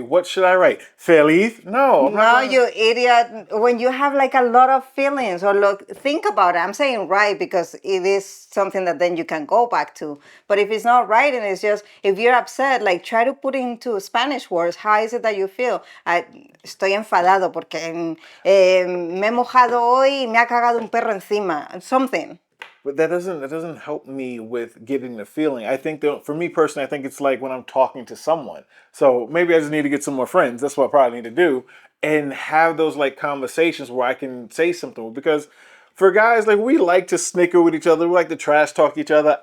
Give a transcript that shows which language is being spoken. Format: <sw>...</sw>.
<en>What should I write? Feliz? No. No, you idiot. When you have like a lot of feelings, or look, think about it. I'm saying right because it is something that then you can go back to. But if it's not right and it's just, if you're upset, like try to put into Spanish words, how is it that you feel?</en> <es>Estoy enfadado porque me he mojado hoy y me ha cagado un perro encima.</es> <en>Something. But that doesn't help me with getting the feeling. I think that for me personally, I think it's like when I'm talking to someone. So maybe I just need to get some more friends. That's what I probably need to do, and have those like conversations where I can say something. Because for guys, like we like to snicker with each other, we like to trash talk each other.</en>